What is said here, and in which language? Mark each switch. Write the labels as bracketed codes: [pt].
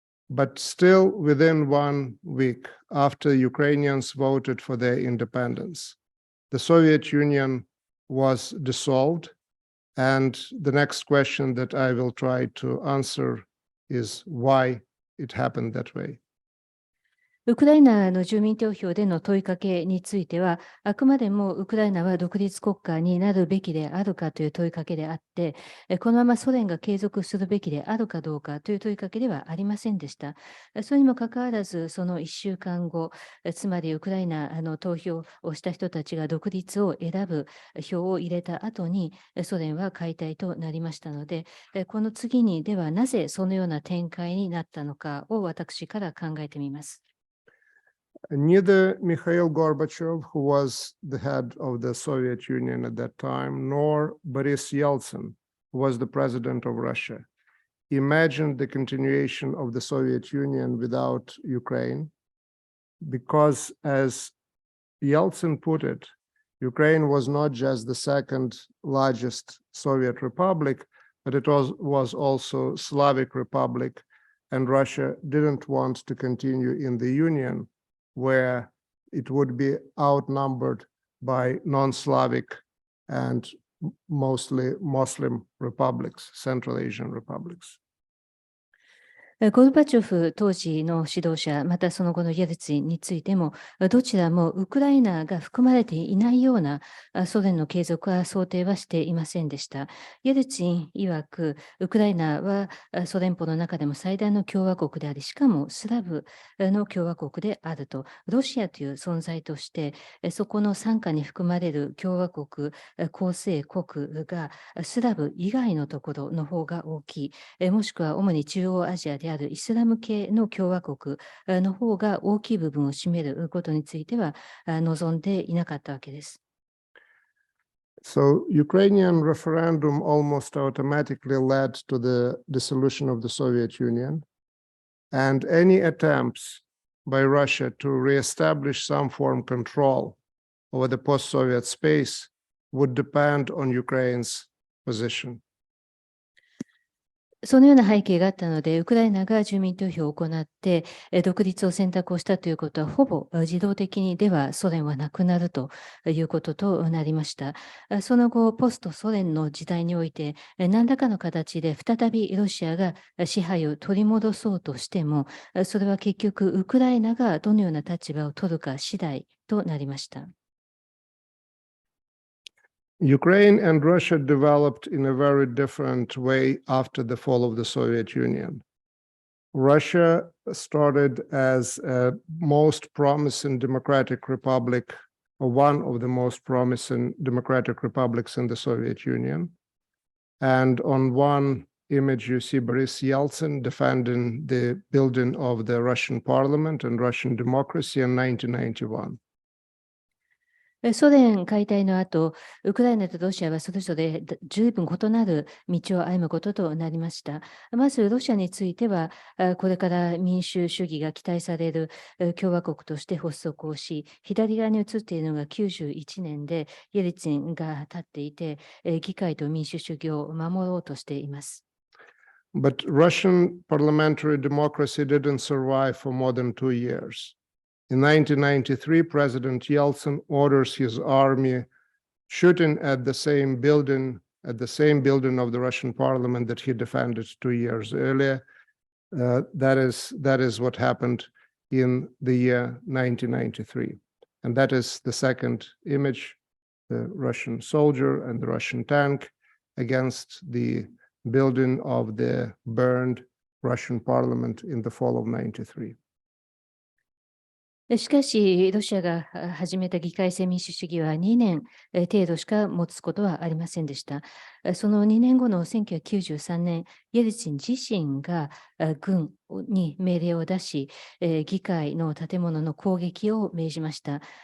[en] But still, within 1 week after Ukrainians voted for their independence, the Soviet Union was dissolved. And the next question that I will try to answer is why it happened that way. [ja] ウクライナの住民投票での問いかけについては、あくまでもウクライナは独立国家になるべきであるかという問いかけであって、このままソ連が継続するべきであるかどうかという問いかけではありませんでした。それにもかかわらず、その1週間後、つまりウクライナの投票をした人たちが独立を選ぶ票を入れた後に、ソ連は解体となりましたので、この次にではなぜそのような展開になったのかを私から考えてみます。 [en] Neither Mikhail Gorbachev, who was the head of the Soviet Union at that time, nor Boris Yeltsin, who was the president of Russia, imagined the continuation of the Soviet Union without Ukraine, because, as Yeltsin put it, Ukraine was not just the second largest Soviet republic, but it was also Slavic republic, and Russia didn't want to continue in the Union, where it would be outnumbered by non-Slavic and mostly Muslim republics, Central Asian republics. [ja] ゴルバチョフ当時の指導者、またその後のイエルツィンについても、どちらもウクライナが含まれていないようなソ連の継続は想定はしていませんでした。イエルツィン曰く、ウクライナはソ連邦の中でも最大の共和国であり、しかもスラブの共和国であると、ロシアという存在として、そこの傘下に含まれる共和国、構成国がスラブ以外のところの方が大きい、もしくは主に中央アジアであるイスラム系の共和国の方が大きい部分を占めることについては望んでいなかったわけです。 [en] So Ukrainian referendum almost automatically led to the dissolution of the Soviet Union, and any attempts by Russia to reestablish some form of control over the post-Soviet space would depend on Ukraine's position. [ja] そのような背景があったので、ウクライナが住民投票を行って、独立を選択をしたということは、ほぼ自動的にではソ連はなくなるということとなりました。その後、ポストソ連の時代において、何らかの形で再びロシアが支配を取り戻そうとしても、それは結局、ウクライナがどのような立場を取るか次第となりました。 [en] Ukraine and Russia developed in a very different way after the fall of the Soviet Union. Russia started as a most promising democratic republic, or one of the most promising democratic republics in the Soviet Union. And on one image, you see Boris Yeltsin defending the building of the Russian parliament and Russian democracy in 1991. [ja] ソ連解体の後、ウクライナとロシアはそれぞれ十分異なる道を歩むこととなりました。まず、ロシアについては、これから民主主義が期待される共和国として発足をし、左側に映っているのが91年で、イエリツィンが立っていて、議会と民主主義を守ろうとしています。 [en] But Russian parliamentary democracy didn't survive for more than 2 years. In 1993, President Yeltsin orders his army shooting at the same building of the Russian parliament that he defended 2 years earlier. That is what happened in the year 1993. And that is the second image, the Russian soldier and the Russian tank against the building of the burned Russian parliament in the fall of 93. [ja] しかし、ロシアが始めた議会制民主主義は2年程度しか持つことはありませんでした。その2年後の1993年、イエリツィン自身が軍に命令を出し、議会の建物の攻撃を命じました。